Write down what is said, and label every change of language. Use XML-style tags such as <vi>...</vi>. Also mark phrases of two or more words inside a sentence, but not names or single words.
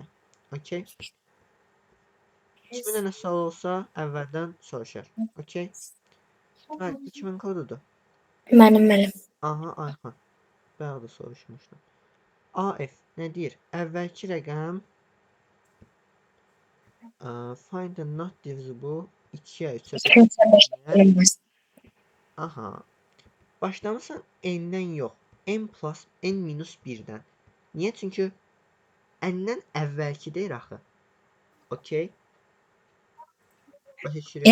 <az>Okey? Kimin nə sual olsa əvvəldən soruşar. Okey? Bəli, 2000 kodudur. Müəllim. Aha, Ayxan. Bayaq da soruşmuşdum. AF nə deyir? Əvvəlki rəqəm</az> <en>find the not divisible</en> <az>2-yə 3-ə. Aha. Başlamısan n-dən yox. N plus n minus 1-dən. Niyə? Çünki n-dən əvvəlki deyir axı. Okey? Başa düşürük.</az>